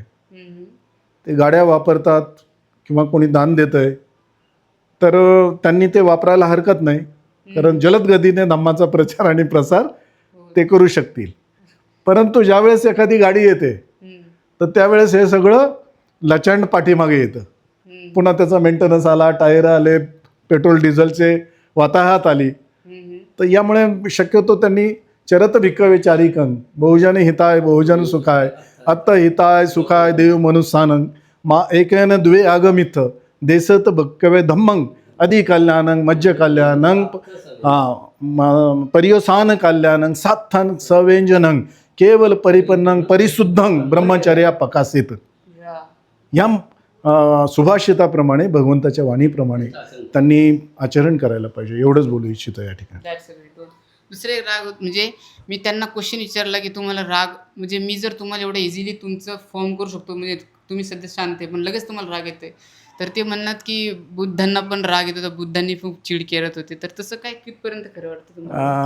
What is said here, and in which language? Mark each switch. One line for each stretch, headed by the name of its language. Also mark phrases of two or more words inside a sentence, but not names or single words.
Marathi: ते गाड्या वापरतात किंवा कोणी दान देत आहे, तर त्यांनी ते वापरायला हरकत नाही, कारण जलद गतीने धम्माचा प्रचार आणि प्रसार ते करू शकतील. परंतु ज्यावेळेस एखादी गाडी येते, तर त्यावेळेस हे सगळं लचांड पाठीमागे येतं. पुन्हा त्याचा मेंटेनन्स आला, टायर आले, पेट्रोल डिझेलचे वाताहत आली. तर यामुळे शक्यतो त्यांनी
Pali: चरत भिक्कवे चारिकं, बहुजन हिताय बहुजन सुखाय, अत्त हिताय सुखाय देव मनुष्यानं, मा एकेन द्वे आगमित देसत भक्कवे धम्मं, अधि कल्याणं मज्ज कल्याणं, पर्योसान कल्याणं, सात्थन सव्यंजनं, केवल परिपन्नं परिशुद्धं ब्रह्मचर्या प्रकाशित.
Marathi: या सुभाषिताप्रमाणे, भगवंताच्या वाणीप्रमाणे त्यांनी आचरण करायला पाहिजे. एवढंच बोलू इच्छितो या ठिकाणी. दुसरे राग म्हणजे मी त्यांना क्वेश्चन विचारला की तुम्हाला राग, म्हणजे मी जर तुम्हाला एवढं इझिली तुमचं फॉर्म करू शकतो, म्हणजे तुम्ही सध्या शांत आहे पण लगेच तुम्हाला राग येते, तर ते म्हणतात की बुद्धांना पण राग येतो, तर बुद्धांनी खूप चिड करत होते, तर तसं काय कितपर्यंत खरं वाटतं तुम्हाला?